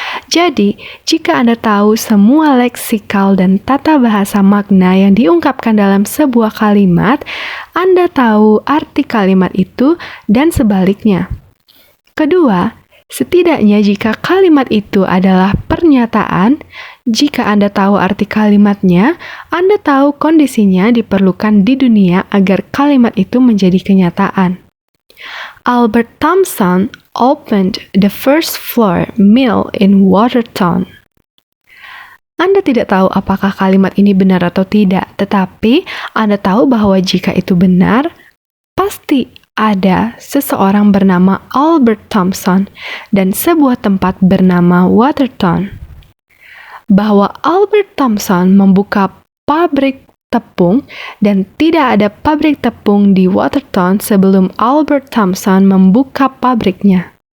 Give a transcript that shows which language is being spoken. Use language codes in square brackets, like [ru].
[id] Jadi, jika Anda tahu semua leksikal dan tata bahasa makna yang diungkapkan dalam sebuah kalimat, Anda tahu arti kalimat itu dan sebaliknya. Kedua, setidaknya jika kalimat itu adalah pernyataan, jika Anda tahu arti kalimatnya, Anda tahu kondisinya diperlukan di dunia agar kalimat itu menjadi kenyataan. [en] Albert Thomson opened the first flour mill in Watertown. [id] Anda tidak tahu apakah kalimat ini benar atau tidak, tetapi Anda tahu bahwa jika itu benar, pasti ada seseorang bernama Albert Thomson dan sebuah tempat bernama Watertown. Bahwa Albert Thomson membuka pabrik tepung dan tidak ada pabrik tepung di Watertown sebelum Albert Thomson membuka pabriknya.